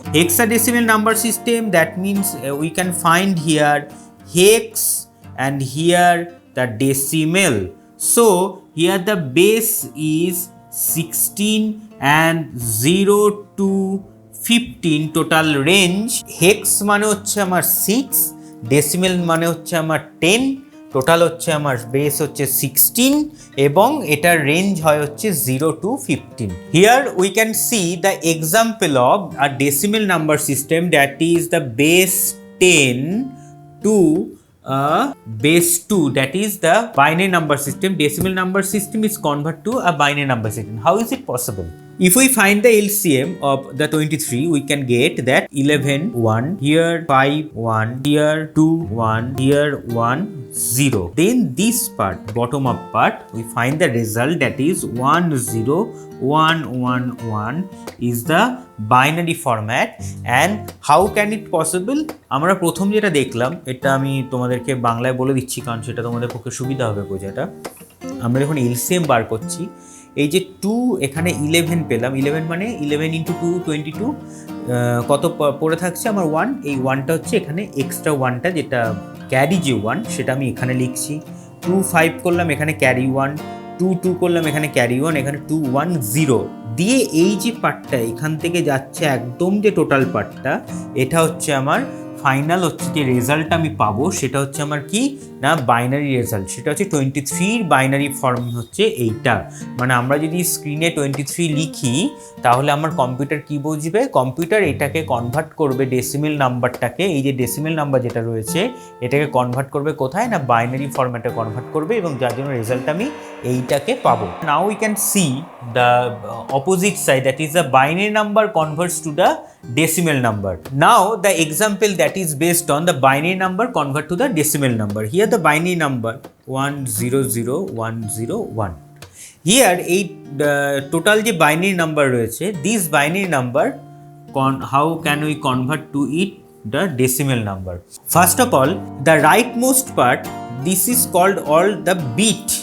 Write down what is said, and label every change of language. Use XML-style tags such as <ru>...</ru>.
<en>Hexadecimal number system, that means we can find here hex and here the decimal. So here the base is 16 and 0 to 15 total range.</en> <bn>Hex মানে হচ্ছে আমার 6, decimal মানে হচ্ছে আমার 10, total হচ্ছে আমার base হচ্ছে 16 এবং এটার রেঞ্জ হয় হচ্ছে 0 to 15।</bn> <en>Here we can see the example of a decimal number system, that is the base 10 to base 2, that is the binary number system. Decimal number system is convert to a binary number system. How is it possible? If we find the LCM of the 23, we can get that 11 1, here 5 1, here 2 1, here 1 0. Then this part, bottom up part, we find the result, that is 1 0 1 1 1 is the binary format. And how can it possible?</en> <bn>আমরা প্রথম যেটা দেখলাম, এটা আমি তোমাদেরকে বাংলায় বলে দিচ্ছি কারণ সেটা তোমাদের পক্ষে সুবিধা হবে বোঝাটা। আমরা যখন এলসিএম বার করছি, এই যে 2 এখানে 11 পেলাম, 11 মানে 11 ইন্টু 2 22, কত পড়ে থাকছে আমার 1, এই 1টা হচ্ছে এখানে এক্সট্রা 1টা যেটা ক্যারি যে 1 সেটা আমি এখানে লিখছি। 2 5 করলাম, এখানে ক্যারি 1, 2 2 করলাম, এখানে ক্যারি 1, এখানে 2 1 0 দিয়ে এই যে পার্টটা এখান থেকে যাচ্ছে একদম যে টোটাল পার্টটা, এটা হচ্ছে আমার ফাইনাল হচ্ছে যে রেজাল্টটা আমি পাবো সেটা হচ্ছে আমার কি না বাইনারি রেজাল্ট, সেটা হচ্ছে 23 বাইনারি ফর্ম হচ্ছে এইটা। মানে আমরা যদি স্ক্রিনে 23 লিখি তাহলে আমার কম্পিউটার কি বুঝবে, কম্পিউটার এটাকে কনভার্ট করবে ডেসিমেল নাম্বারটাকে, এই যে ডেসিমেল নাম্বার যেটা রয়েছে এটাকে কনভার্ট করবে কোথায় না বাইনারি ফরম্যাটে কনভার্ট করবে এবং যার জন্য রেজাল্ট আমি এইটাকে পাবো।</bn> <en>Now we can see the opposite side, that is the binary number converts to the decimal number. Now the example that is based on the binary number convert to the decimal number. Here the binary number 100101। Here এই total যে binary number রয়েছে, this binary number how can we convert to it the decimal number? First of all, the rightmost part, this is called all the bit</en>